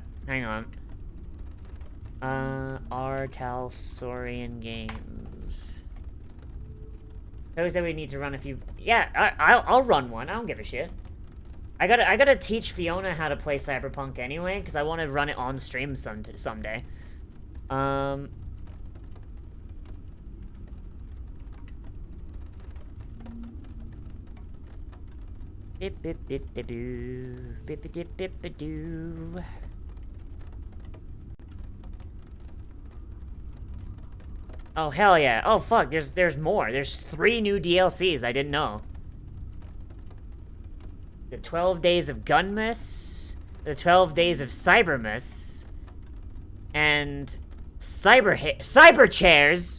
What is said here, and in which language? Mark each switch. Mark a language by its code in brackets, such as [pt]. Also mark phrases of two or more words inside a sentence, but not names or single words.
[en] Hang on. Artalsorian Games. I always said we need to run a few... Yeah, I'll run one. I don't give a shit. I gotta teach Fiona how to play Cyberpunk anyway, because I want to run it on stream someday. Bip bip bip bip doo. Bip bip bip bip bip doo. Oh hell yeah. Oh fuck, there's more. There's 3 new DLCs I didn't know. The 12 Days of Gunmas, the 12 Days of Cybermas, and Cyber Chairs.